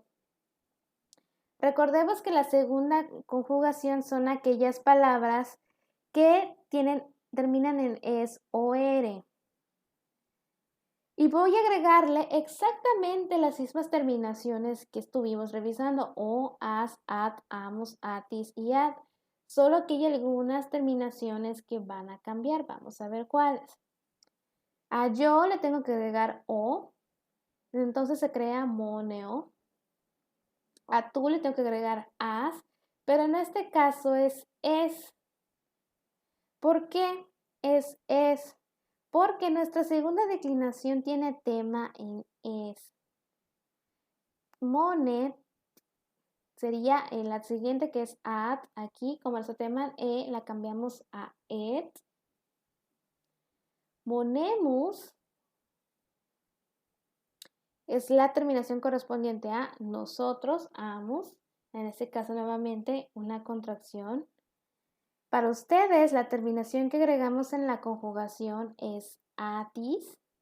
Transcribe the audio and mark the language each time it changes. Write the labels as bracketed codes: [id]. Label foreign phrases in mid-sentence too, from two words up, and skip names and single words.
[es] Recordemos que la segunda conjugación son aquellas palabras que terminan en es o er. Y voy a agregarle exactamente las mismas terminaciones que estuvimos revisando, o, as, at, amos, atis y ad. Solo que hay algunas terminaciones que van a cambiar. Vamos a ver cuáles. A yo le tengo que agregar o, entonces se crea moneo. A tú le tengo que agregar as, pero en este caso es. ¿Por qué es? Porque nuestra segunda declinación tiene tema en es. Monet sería en la siguiente que es at. Aquí, como nuestro tema la cambiamos a et. Monemus es la terminación correspondiente a nosotros, amos. En este caso, nuevamente, una contracción. Para ustedes, la terminación que agregamos en la conjugación es atis.